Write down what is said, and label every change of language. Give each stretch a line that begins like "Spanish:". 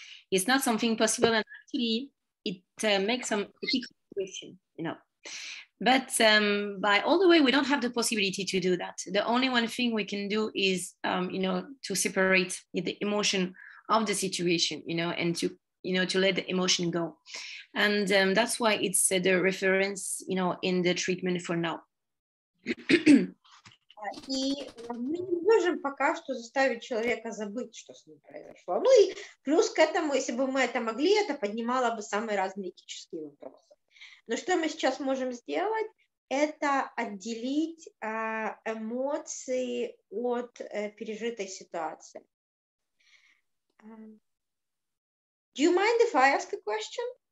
English: It's not something possible, and actually, it makes some ethical question, But by all the way, we don't have the possibility to do that. The only one thing we can do is, to separate the emotion of the situation, and to let the emotion go. And that's why it's the reference, in the treatment for now.
Russian: И мы не можем пока что заставить человека забыть, что с ним произошло. Ну и плюс к этому, если бы мы это могли, это поднимало бы самые разные этические вопросы. Но что мы сейчас можем сделать, это отделить эмоции от пережитой ситуации.
English: Do you mind if I ask a question?